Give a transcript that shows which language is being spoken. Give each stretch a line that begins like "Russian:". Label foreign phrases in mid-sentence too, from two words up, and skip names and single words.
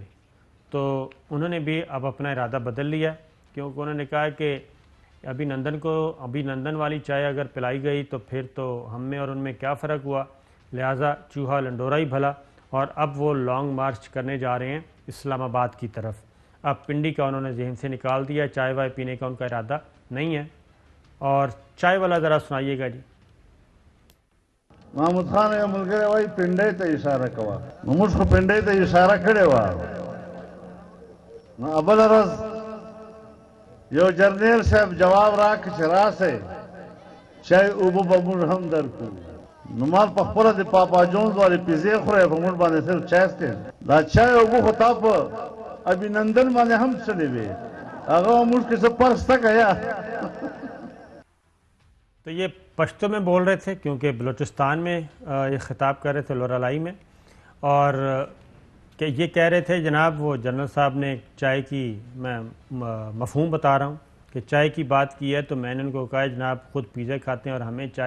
Urdu: تو انہوں نے بھی اب اپنا ارادہ بدل لیا، کیونکہ انہوں نے کہا کہ ابھی نندن والی چائے اگر پلائی گئی تو پھر تو ہم میں اور ان میں کیا فرق ہوا، لہٰذا چوہا لنڈورا ہی بھلا. اور اب وہ لانگ مارچ کرنے جا رہے ہیں اسلام آباد کی طرف. اب پنڈی کا انہوں نے ذہن سے نکال دیا، چائے وائے پینے کا ان کا ارادہ نہیں ہے. اور چائے والا ذرا سنائیے گا جی.
Pashto: محمود خان یا ملګری وایي پنډۍ ته اشاره کوه، نو موږ خو پنډۍ ته اشاره کړې وه. نو بله ورځ یو جرنیل صاحب جواب راکړ چې راسئ چای اوبه به موږ هم درکړو. نو ما پخپله د پاپا جونز والې پیزې خورئ، په موږ باندې صرف چای څکئ. دا چای اوبه خو تا په ابینندن باندې هم څلې وې، هغه موږ کې څه فرق شته که یا؟
Urdu: تو یہ پشتو میں بول رہے تھے، کیونکہ بلوچستان میں یہ خطاب کر رہے تھے لورالائی میں. اور کہ یہ کہہ رہے تھے جناب، وہ جنرل صاحب نے چائے کی، میں مفہوم بتا رہا ہوں کہ چائے کی بات کی ہے، تو میں نے ان کو کہا جناب خود پیزے کھاتے ہیں اور ہمیں چائے.